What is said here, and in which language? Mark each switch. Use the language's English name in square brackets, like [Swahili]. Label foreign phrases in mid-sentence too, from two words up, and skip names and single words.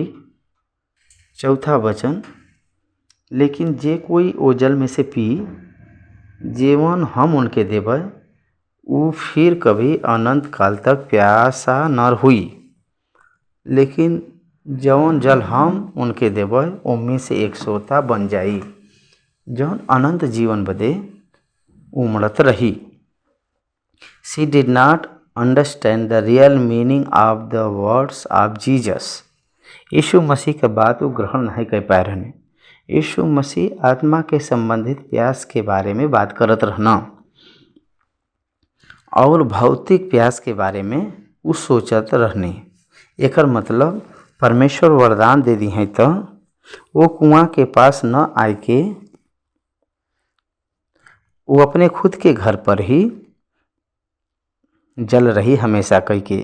[Bhojpuri] 4था वचन लेकिन जे कोई ओ जल में से पी जेवन हम उनके देबै वो फिर कभी अनंत काल तक प्यासा न हुई। लेकिन जौन जल हम उनके देबै ओमे से एक सोता बन जाई जौन अनंत जीवन बदे उमड़त रही। [English] She did not understand the real meaning of the words of Jesus. [Bhojpuri] यीशु मसीह के बात वो ग्रहण नहीं कर पाए रहने। यीशु मसीह आत्मा के संबंधित प्यास के बारे में बात करत रहना और भौतिक प्यास के बारे में वो सोचत रहने। एकर मतलब परमेश्वर वरदान दे दी है तो वो कुआं के पास न आए के वो अपने खुद के घर पर ही जल रही हमेशा कह के।